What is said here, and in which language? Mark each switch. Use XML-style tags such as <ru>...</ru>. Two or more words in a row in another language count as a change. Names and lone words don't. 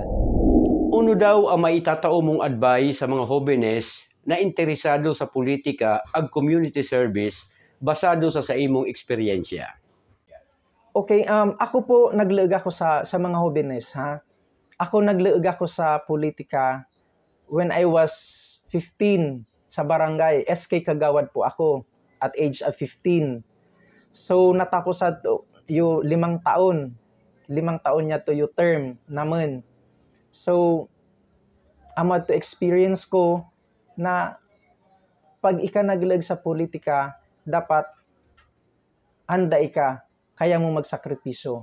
<ubl>Uno daw ang maitatao mong advice sa mga jóvenes na interesado sa politika ag</ubl> <en>community service</en> <ubl>basado sa imong eksperyensya? Okay, ako po nagleeg ako sa mga jóvenes, ha. Ako nagleeg ako sa politika</ubl> <en>when I was 15</en> <ubl>sa barangay. SK Kagawad po ako</ubl> <en>at age of 15.</en> <ubl>So natapos yung 5 taon. 5 taon niya to yung term naman. So amo to experience ko na pag ika nagleeg sa politika, dapat handa ika, kaya mo magsakripisyo.</ubl>